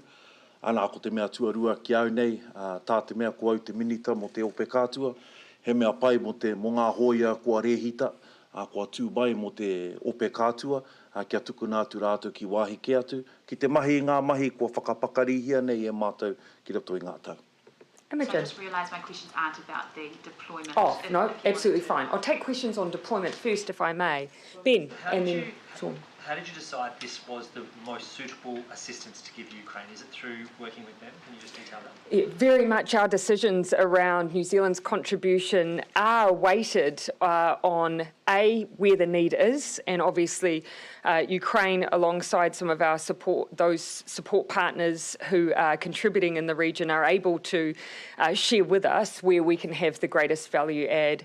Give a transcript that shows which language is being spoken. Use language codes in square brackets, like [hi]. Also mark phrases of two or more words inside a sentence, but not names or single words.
[mi] Ana ko te mea tuarua ki au nei, tā te mea ko au te minita mo te ope kātua, he mea pai mo ngā hoia kua rehita, kua tūbai mo te ope kātua, kia tukunātu rātou ki wāhi ke atu, ki te mahi ngā mahi kua whakapakarihia nei e mātou ki roto i ngā tau. [en] Imogen. So I just realised my questions aren't about the deployment. Oh, no, absolutely fine. I'll take questions on deployment first, if I may. Ben, and then Sean. How did you decide this was the most suitable assistance to give Ukraine? Is it through working with them? Can you just detail that? Yeah, very much our decisions around New Zealand's contribution are weighted on where the need is, and obviously Ukraine alongside some of our those support partners who are contributing in the region are able to share with us where we can have the greatest value add.